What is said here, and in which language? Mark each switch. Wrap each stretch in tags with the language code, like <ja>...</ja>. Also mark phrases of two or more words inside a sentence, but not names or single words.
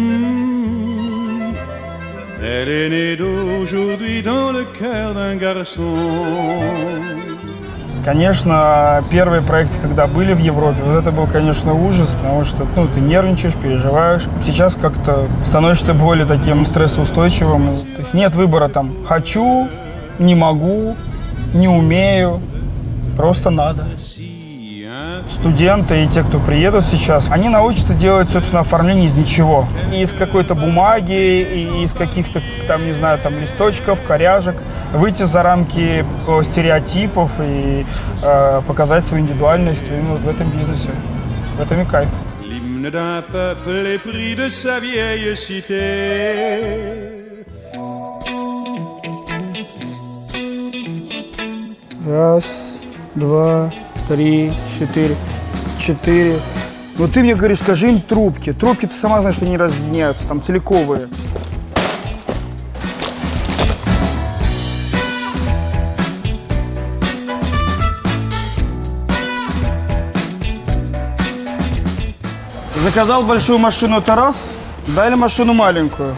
<fr>Elle est née d'aujourd'hui dans le cœur d'un garçon.</fr> <ru>Конечно, первые проекты, когда были в Европе, вот это был, конечно, ужас, потому что ты нервничаешь, переживаешь. Сейчас как-то становишься более таким стрессоустойчивым. То есть нет выбора там «хочу», «не могу», «не умею», просто надо. Студенты и те, кто приедут сейчас, они научатся делать, собственно, оформление из ничего. Из какой-то бумаги, и из каких-то, там, не знаю, там, листочков, коряжек. Выйти за рамки стереотипов и показать свою индивидуальность именно вот в этом бизнесе. В этом и кайф.</ru> <fr>L'hymne d'un peuple épris de sa vieille cité.</fr> <ru>Раз, два, три, четыре. Четыре. Ну ты мне говоришь, скажи им трубки. Трубки, ты сама знаешь, что они разъединяются, там целиковые. Заказал большую машину, это раз, дали машину маленькую.</ru>